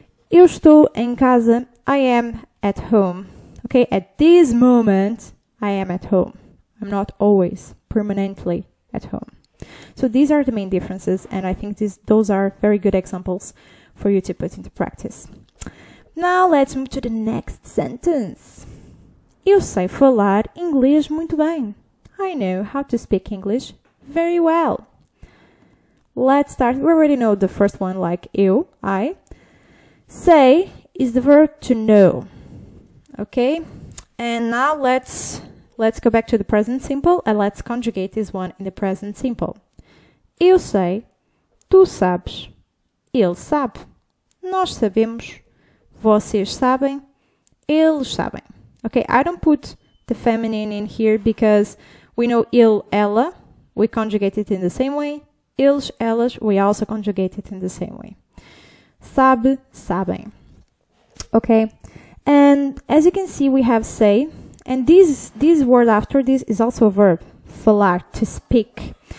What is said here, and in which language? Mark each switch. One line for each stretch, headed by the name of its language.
Portuguese: Eu estou em casa.
English: I am at home. Okay, at this moment, I am at home. I'm not always permanently at home. So these are the main differences, and I think those are very good examples for you to put into practice. Now let's move to the next sentence.
Portuguese: Eu sei falar inglês muito bem.
English: I know how to speak English very well. Let's start. We already know the first one, like eu, I. Say is the verb to know. Okay? And now let's go back to the present simple and let's conjugate this one in the present simple.
Portuguese: Eu sei, tu sabes, ele sabe, nós sabemos, vocês sabem, eles sabem.
English: Okay, I don't put the feminine in here because we know ele, ela, we conjugate it in the same way. Eles, elas, we also conjugate it in the same way. Sabe, sabem. Okay, and as you can see, we have say, and this word after this is also a verb, falar, to speak.